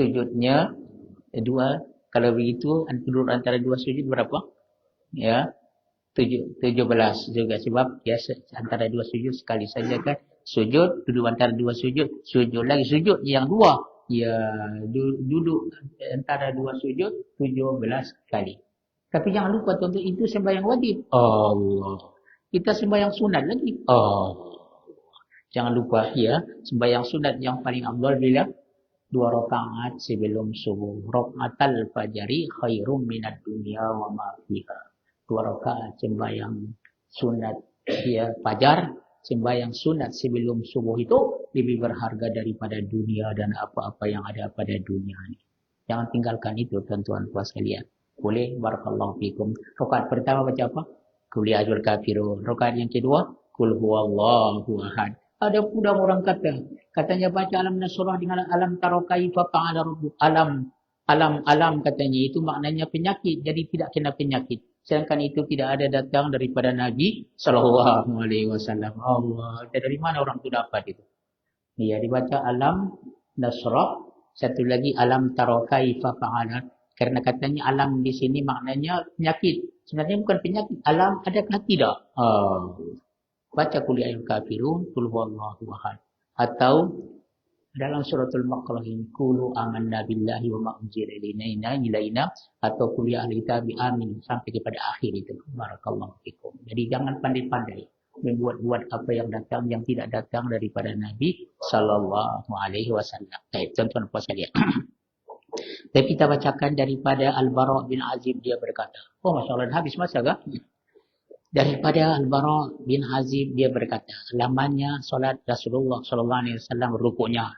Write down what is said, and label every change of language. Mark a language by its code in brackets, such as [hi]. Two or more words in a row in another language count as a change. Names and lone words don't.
[ms] Sujudnya dua. Kalau begitu duduk antara dua sujud berapa? Ya, 17 juga sebab ya antara dua sujud sekali saja kan. Sujud, duduk antara dua sujud, sujud lagi sujud yang dua. Ya, duduk antara dua sujud 17 kali. Tapi jangan lupa tuan-tuan, itu sembahyang wajib. Allah. Kita sembahyang sunat lagi. Jangan lupa ya, sembahyang sunat yang paling afdal bila 2 rakaat sebelum subuh. [ar] ركعتا الفجر خير من الدنيا وما فيها. [ms] 2 rakaat sembahyang sunat ya fajar, sembahyang sunat sebelum subuh itu lebih berharga daripada dunia dan apa-apa yang ada pada dunia ini. Jangan tinggalkan itu tuan-tuan puan sekalian. Boleh, [ar] بارك الله فيكم. [ms] Rakaat pertama baca apa? [ar] قل يا أيها الكافرون. [ms] Rakaat yang kedua, [ar] قل هو الله أحد. [ms] Ada pula orang katanya baca [ar] ألم نشرح [ms] dengan [ar] ألم تر كيف فعل ربك. [ms] Alam katanya itu maknanya penyakit, jadi tidak kena penyakit. Sedangkan itu tidak ada datang daripada Nabi [ar] صلى الله عليه وسلم. [ms] Allah, dari mana orang itu dapat itu? Dia dibaca [ar] ألم نشرح, [ms] satu lagi [ar] ألم تر كيف فعل. [ms] Karena katanya alam di sini maknanya penyakit. Sebenarnya bukan penyakit. Alam adakah tidak? Baca [ar] قل يا أيها الكافرون, قل هو الله أحد. [ms] Atau dalam suratul Baqarah ini [ar] قولوا آمنا بالله وما أنزل إلينا [ms] atau [ar] قل يا أهل الكتاب [ms] amin sampai kepada akhir itu. [ar] بارك الله فيكم. [ms] Jadi jangan pandai-pandai membuat-buat apa yang datang yang tidak datang daripada Nabi [ar] صلى الله عليه وسلم. [ms] Baik, tuan-tuan puan sekalian. Dan kita bacakan daripada Al-Bara' bin Azib, dia berkata. Oh, masya-Allah, dah habis masa kah? Daripada Al-Bara' bin Azib dia berkata, lamanya solat Rasulullah [ar] صلى الله عليه وسلم [ms] rukuknya.